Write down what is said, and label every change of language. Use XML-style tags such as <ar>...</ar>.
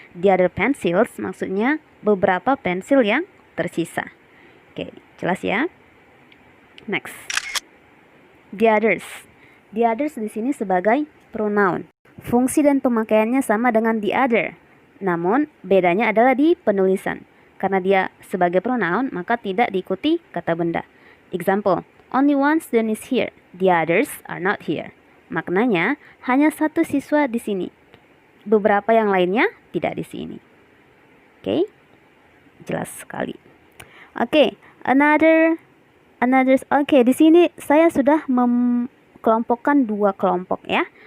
<en>The other pencils</en> <id>maksudnya beberapa pensil yang tersisa. Oke, jelas ya?</id> <en>Next. The others. The others</en> <id>di sini sebagai pronoun. Fungsi dan pemakaiannya sama dengan</id> <en>the other.</en> <id>Namun bedanya adalah di penulisan. Karena dia sebagai pronoun, maka tidak diikuti kata benda.</id> <en>Example, only one student is here. The others are not here.</en> <id>Maknanya, hanya satu siswa di sini. Beberapa yang lainnya tidak di sini. Oke? Jelas sekali. Oke, others. Oke, di sini saya sudah kelompokkan dua kelompok ya.</id>